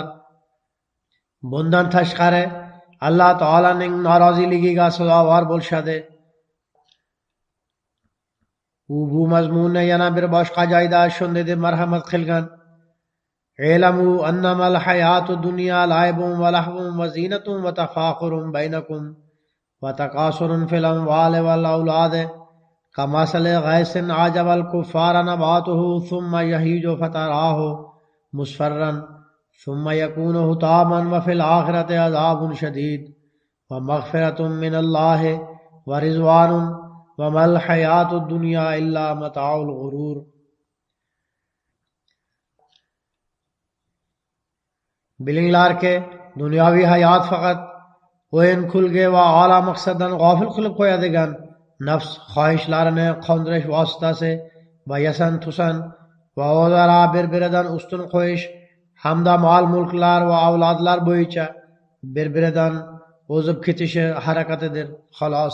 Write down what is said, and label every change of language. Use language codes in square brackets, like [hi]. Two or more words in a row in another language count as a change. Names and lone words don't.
[uz] Bundan tashqari Alloh taolaning noroziligiga sazovor bo'lishadi. U bu mazmunni yana bir boshqa joyda shunday deb marhamat qilgan: [ar] "اعلموا أنما الحياة الدنيا لعب ولهو وزينة وتفاخر بينكم وتكاثر في الأموال والأولاد كمثل غيث أعجب الكفار نباته ثم يهيج فتراه مصفرا ثم يكون حطاما وفي الآخرة عذاب شديد ومغفرة من الله ورضوان وما الحياة الدنيا إلا متاع الغرور." [uz] Bilinglarki, dunyoviy hayot faqat o'yin kulgi va ola maqsaddan g'ofil qilib qo'yadigan nafs xohishlarini qondirish vositasi va yasan-tusan va o'zaro bir-biridan ustun qo'yish hamda mol-mulklar va avlodlar bo'yicha bir-biridan o'zib ketishi harakatidir, xolos.